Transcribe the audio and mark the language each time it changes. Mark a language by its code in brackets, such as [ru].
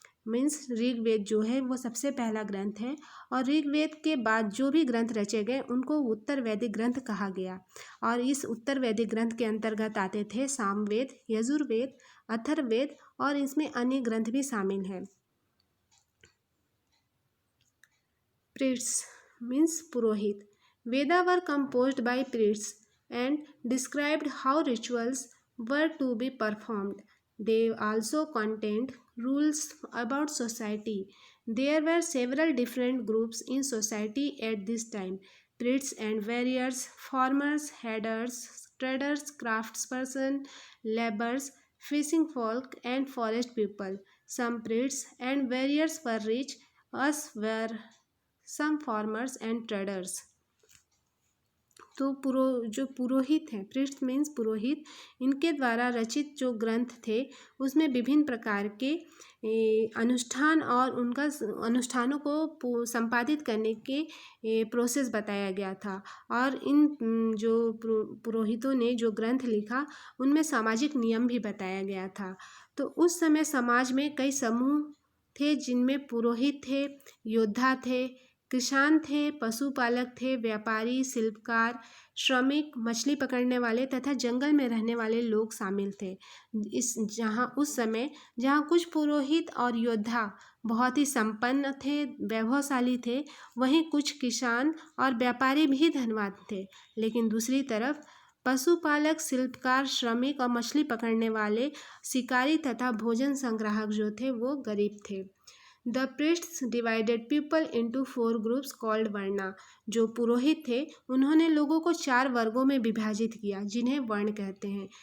[hi] Means Rigveda जो है वो सबसे पहला ग्रंथ है और ऋग्वेद के बाद जो भी ग्रंथ रचे गए उनको उत्तर वैदिक ग्रंथ कहा गया. और इस उत्तर वैदिक ग्रंथ के अंतर्गत आते थे सामवेद, यजुर्वेद, अथर्ववेद और इसमें अन्य ग्रंथ भी शामिल हैं. [en] Priests means पुरोहित. Veda were composed by priests and described how rituals were to be performed. They also contained rules about society. There were several different groups in society at this time: priests and warriors, farmers, herders, traders, craftspersons, laborers, fishing folk, and forest people. Some priests and warriors were rich, as were some farmers and traders. [hi] तो जो पुरोहित हैं, priest means पुरोहित, इनके द्वारा रचित जो ग्रंथ थे उसमें विभिन्न प्रकार के अनुष्ठान और उनका अनुष्ठानों को संपादित करने के प्रोसेस बताया गया था. और इन जो पुरोहितों ने जो ग्रंथ लिखा उनमें सामाजिक नियम भी बताया गया था. तो उस समय समाज में कई समूह थे जिनमें पुरोहित थे, योद्धा थे, किसान थे, पशुपालक थे, व्यापारी, शिल्पकार, श्रमिक, मछली पकड़ने वाले तथा जंगल में रहने वाले लोग शामिल थे. उस समय जहाँ कुछ पुरोहित और योद्धा बहुत ही संपन्न थे, वैभवशाली थे, वहीं कुछ किसान और व्यापारी भी धनवान थे. लेकिन दूसरी तरफ पशुपालक, शिल्पकार, श्रमिक और मछली पकड़ने वाले शिकारी तथा भोजन संग्राहक जो थे वो गरीब थे. [en] The priests divided people into 4 groups called varna. [hi] जो पुरोहित थे उन्होंने लोगों को 4 वर्गों में विभाजित किया जिन्हें वर्ण कहते हैं.